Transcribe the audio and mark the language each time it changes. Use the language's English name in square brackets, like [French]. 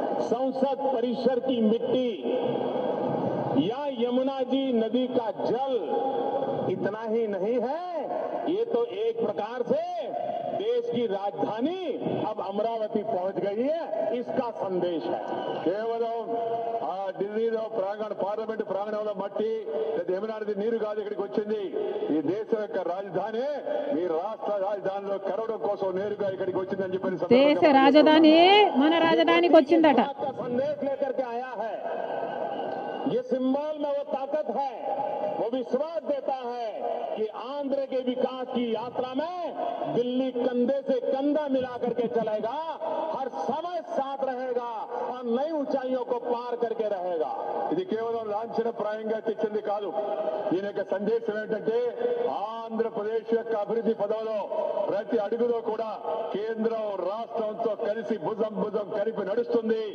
[Hindi] संसद परिसर की मिट्टी या यमुना जी नदी का जल इतना ही नहीं है, ये तो एक प्रकार से देश की राजधानी अब अमरावती पहुंच गई है, इसका संदेश है. [Telugu] केवలం ఢిల్లీలో పార్లమెంట్ ప్రాంగణంలో మట్టి లేదా యమునా నది నీరు కాదు ఇక్కడికి వచ్చింది. ఈ దేశం యొక్క రాజధాని మీ రాష్ట్ర రాజధానిలో కరవడం కోసం నేరుగా ఇక్కడికి వచ్చిందని చెప్పి దేశ రాజధాని మన రాజధానికి వచ్చిందట. [Hindi] संदेश लेकर के आया है. ये सिंबल में वो ताकत है, वो विश्वास देता है कि आंध्र के विकास की यात्रा में दिल्ली कंधे से कंधा मिला करके चलेगा, हर समय साथ रहेगा और नई ऊंचाइयों को पार करके रहेगा. [Telugu] ఇది కేవలం లాంఛనప్రాయంగా తెచ్చింది కాదు. దీని యొక్క సందేశం ఏంటంటే ఆంధ్రప్రదేశ్ యొక్క అభివృద్ధి పదంలో ప్రతి అడుగులో కూడా కేంద్రం రాష్ట్రంతో కలిసి భుజం కలిపి నడుస్తుంది.